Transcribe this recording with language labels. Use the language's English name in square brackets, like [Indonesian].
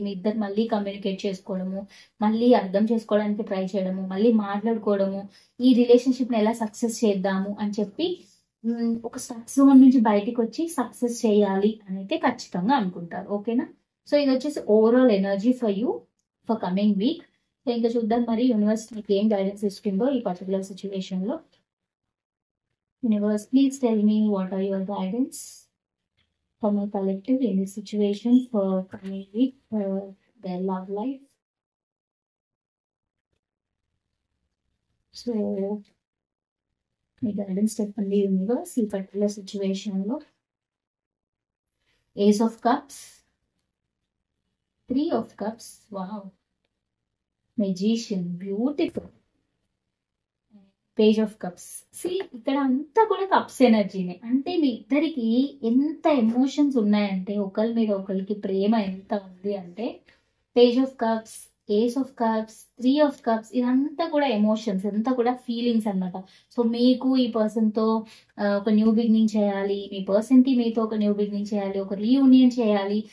[Telugu] మీ ఇద్దరు మళ్ళీ కమ్యూనికేట్ చేసుకోవడము, మళ్ళీ అర్థం చేసుకోవడానికి ట్రై చేయడము, మళ్ళీ మాట్లాడుకోవడము, ఈ రిలేషన్షిప్ ని ఎలా సక్సెస్ చేద్దాము అని చెప్పి ఒక స్ట్రక్ జోన్ నుంచి బయటకు వచ్చి సక్సెస్ చేయాలి అని అయితే ఖచ్చితంగా అనుకుంటారు. ఓకేనా? సో ఇది వచ్చేసి [English] Overall energy for you for coming week. [Telugu] So ఇంకా చూద్దాం మరి యూనివర్స్ మీకు ఏం గైడెన్స్ ఇస్తుందో ఈ పర్టికులర్ సిచ్యువేషన్ లో. [English] Universe, please tell me what are your guidance for my collective in this situation for coming week for their love life. So, my guidance [Telugu] చెప్పండి universe ఈ పర్టికులర్ సిచ్యువేషన్ లో. [English] Ace of Cups, 3 of Cups, wow, Magician, beautiful, page of cups. [Telugu] ఇక్కడ అంతా కూడా cups ఎనర్జీనే. అంటే మీ ఇద్దరికి ఎంత emotions ఉన్నాయంటే ఒకరి మీద ఒకరికి ప్రేమ ఎంత ఉంది అంటే page of cups, ace of cups, 3 of cups, ఇదంతా కూడా ఎమోషన్స్, ఇదంతా కూడా ఫీలింగ్స్ అనమాట. సో మీకు ఈ పర్సన్ తో ఒక న్యూ బిగినింగ్ చేయాలి, మీ పర్సన్ కి మీతో ఒక న్యూ బిగినింగ్ చేయాలి, ఒక రీయూనియన్ చేయాలి.